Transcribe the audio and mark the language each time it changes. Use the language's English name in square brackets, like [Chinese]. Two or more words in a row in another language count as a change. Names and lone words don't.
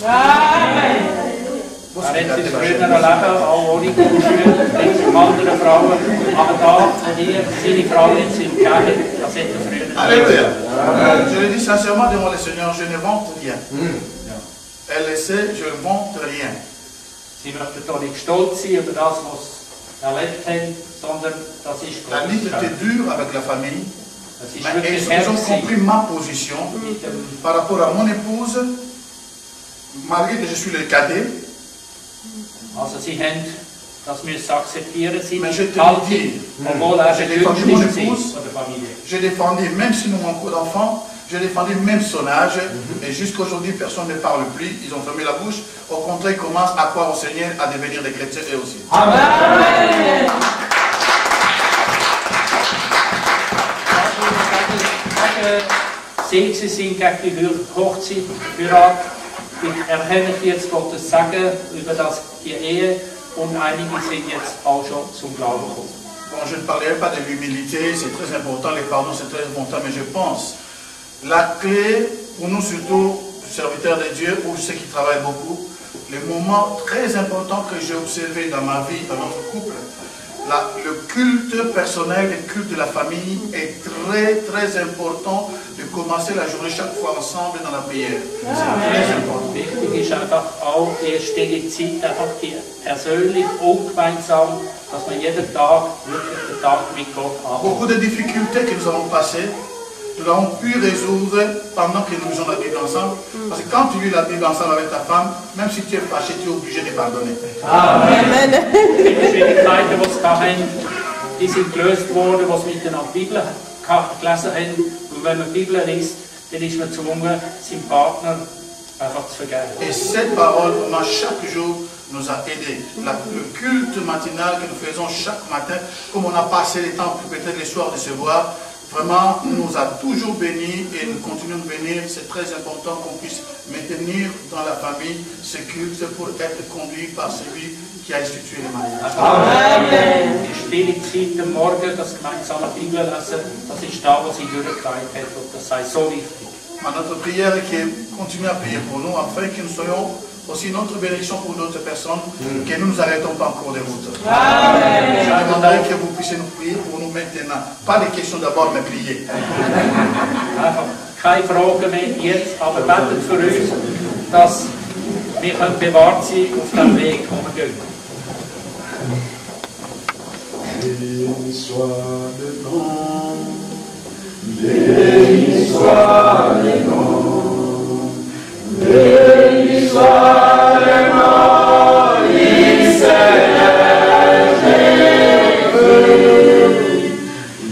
[French] Alléluia. Je le dis sincèrement devant le Seigneur, je ne vante rien. Elle le sait, je ne vante rien. [German] Sie möchten da nicht stolz sein über das, was sie erlebt haben, sondern das ist [French] La lutte était [German] Gottes. [French] dure avec la famille, [German] Es ist [French] mais [German] wirklich [French] ils ont [German] hart [French] compris [German] gewesen [French] ma position [German] mit dem, [French] par rapport à mon épouse, malgré que je suis le cadet. [German] also sie haben das müssen akzeptieren, sie [French] Mais je te le [German] Haltung, [French] dis, [German] obwohl er [French] j'ai [German] der [French] défendu [German] Jüngste [French] mon [German] ist [French] épouse, [German] von der Familie. [French] j'ai défendu, même si nous avons encore d'enfants, j'ai défendu même son âge, et jusqu'à aujourd'hui, personne ne parle plus, ils ont fermé la bouche. Au contraire, ils commencent à croire au Seigneur, à devenir des chrétiens eux aussi. [German] Sie sind gegen die Hochzeit, Heirat. Ich erkenne jetzt Gottes Sagen über die Ehe und einige sind jetzt auch schon zum Glauben gekommen. [French] Bon, je ne parlerai pas de l'humilité, c'est très important, les pardons c'est très important, mais je pense, la clé pour nous surtout, serviteurs de Dieu ou ceux qui travaillent beaucoup, le moment très important que j'ai observé dans ma vie, dans notre couple, le culte personnel, le culte de la famille est très très important de commencer la journée chaque fois ensemble dans la prière. C'est très important. [German] Wichtig ist einfach auch die stille Zeit, einfach die persönlich und gemeinsam, dass man jeden Tag wirklich den Tag mit Gott hat. [French] Beaucoup de difficultés que nous avons passées, nous avons pu résoudre pendant que nous lisons la Bible ensemble. Parce que quand tu lis la Bible ensemble avec ta femme, même si tu es fâché, tu es obligé de pardonner. Amen. [German] Die Schwierigkeiten, die sie hatten, die sind gelöst worden, die sie miteinander die Bibel gelesen haben. Und wenn man die Bibel liest, dann ist man gezwungen, seinem Partner einfach zu vergeben. [French] Et cette parole, vraiment, chaque jour, nous a aidés. Le culte matinal que nous faisons chaque matin, comme on a passé le temps, peut-être les soirs de se voir, vraiment, nous a toujours bénis et nous continuons de bénir. C'est très important qu'on puisse maintenir dans la famille ce culte pour être conduit par celui qui a institué le mariage. Amen. [German] Die stille Zeit am Morgen, das gemeinsame Bibel lesen, das ist da, was sie durchgetragen hat und das sei so wichtig. [French] Notre prière est que continuez à prier pour nous afin que nous soyons aussi notre bénédiction pour d'autres personnes, que nous ne nous arrêtons pas en cours de route. Je demanderai que vous puissiez nous prier pour nous maintenant. Pas les questions d'abord, mais prier. [German] Einfach keine Fragen mehr jetzt, aber betet für uns, dass wir bewahrt sein auf dem Weg, wo wir gehen. [French] Béni soit le nom, béni soit le nom, béni soit le nom du Seigneur Jésus.